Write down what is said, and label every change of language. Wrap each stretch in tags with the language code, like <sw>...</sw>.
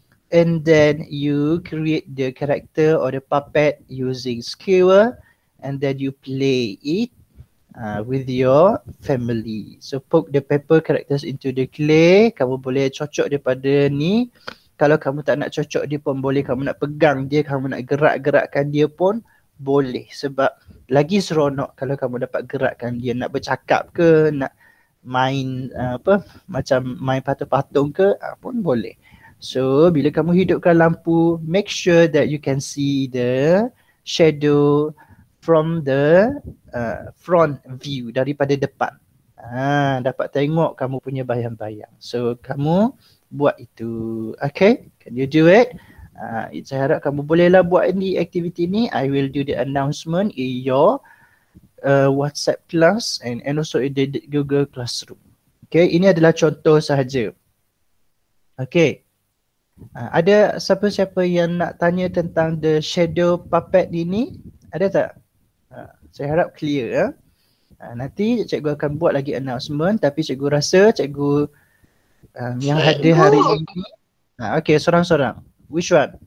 <en>And then you create the character or the puppet using skewer, and then you play it with your family. So poke the paper characters into the clay.</en> <ms>Kamu boleh cocok daripada ni. Kalau kamu tak nak cocok dia pun boleh. Kamu nak pegang dia, kamu nak gerak-gerakkan dia pun boleh. Sebab lagi seronok kalau kamu dapat gerakkan dia, nak bercakap ke, nak main macam main patung-patung ke pun boleh. So bila kamu hidupkan lampu,</ms> <en>make sure that you can see the shadow from the front view,</en> <ms>daripada depan. Dapat tengok kamu punya bayang-bayang. So kamu buat itu. Okay,</ms> <en>can you do it?</en> <ms>Saya harap kamu bolehlah buat ni aktiviti ni.</ms> <en>I will do the announcement in your WhatsApp class and also in the Google Classroom.</en> <ms>Okay, ini adalah contoh sahaja. Okay, ada siapa-siapa yang nak tanya tentang</ms> <en>the shadow puppet</en> <ms>ini? Ada tak? Saya harap clear ya. Nanti cikgu akan buat lagi announcement, tapi cikgu rasa cikgu yang hadir hari ini. Okay, sorang-sorang.</ms> <en>Which one?</en>